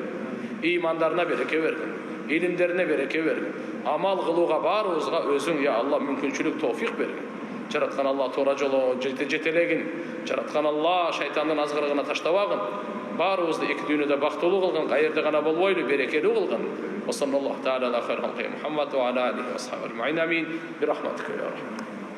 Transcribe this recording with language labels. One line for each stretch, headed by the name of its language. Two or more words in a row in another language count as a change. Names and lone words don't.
Kyrgyz: Ыймандарына береке бергин. Илимдерине береке бергин. Амал кылууга барыбызга өзүң,
Arabic: يا الله,
Kyrgyz: мүмкүнчүлүк, товфик бергин. Жараткан Алла туура жолго жетелегин. Жараткан Алла шайтандын азгырыгына таштабагын. Барыбызды эки дүйнөдө бактылуу кылгын, кайерде гана болбойлу, берекелүү кылгын.
Arabic: وصلى الله تعالى على خير خلقه محمد وعلى آله وأصحابه أجمعين. آمين. برحمتك يا رحمن.